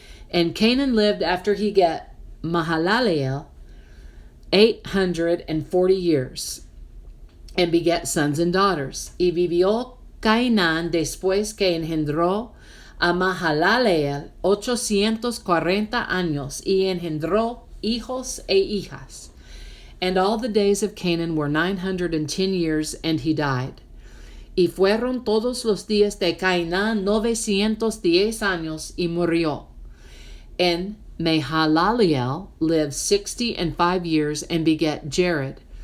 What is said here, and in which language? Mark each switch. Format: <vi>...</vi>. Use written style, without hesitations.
<en>And Canaan lived after he got Mahalaleel 840 years, and begat sons and daughters.</en> <es>Y vivió Cainán después que engendró a Mahalaleel 840 años, y engendró hijos e hijas.</es> <en>And all the days of Canaan were 910 years, and he died.</en> <es>Y fueron todos los días de Cainán 910 años, y murió.</es> <en>And Mahalaleel lived 65 years, and begat Jared.</en>